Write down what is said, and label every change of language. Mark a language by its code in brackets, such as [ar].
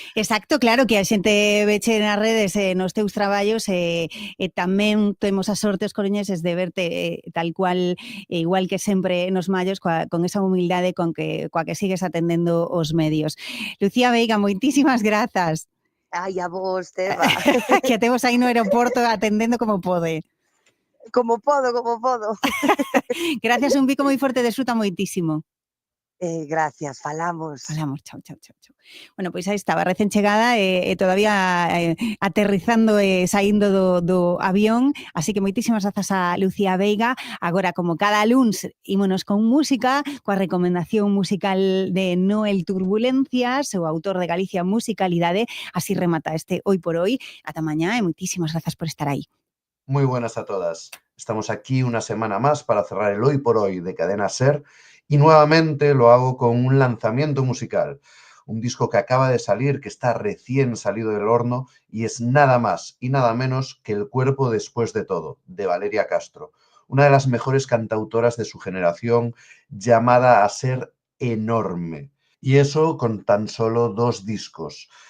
[gl] Exacto, claro, que a xente veche nas redes nos teus traballos, e tamén temos a sorte os coruñeses de verte tal cual, igual que sempre nos mallos, con esa humildade coa que sigues atendendo os medios. Lucía Veiga, moitísimas grazas. Ai, a vos, Teba. Que temos aí no aeroporto atendendo como pode. Como podo. Gracias, un bico moi forte, desfruta moitísimo. Gracias, falamos. Chao. Bueno, pois aí estaba, recén chegada e todavía aterrizando e saindo do avión, así que moitísimas grazas a Lucía Veiga. Agora, como cada luns, ímonos con música, coa recomendación musical de Noel Turbulencias, o autor de Galicia Musicalidade. Así remata este Hoy por Hoy. Ata mañá e moitísimas grazas por estar aí. [es] Muy buenas a todas. Estamos aquí una semana más para cerrar el Hoy por Hoy de Cadena SER, y nuevamente lo hago con un lanzamiento musical, un disco que acaba de salir, que está recién salido del horno, y es nada más y nada menos que El cuerpo después de todo, de Valeria Castro, una de las mejores cantautoras de su generación, llamada a ser enorme, y eso con tan solo 2 discos.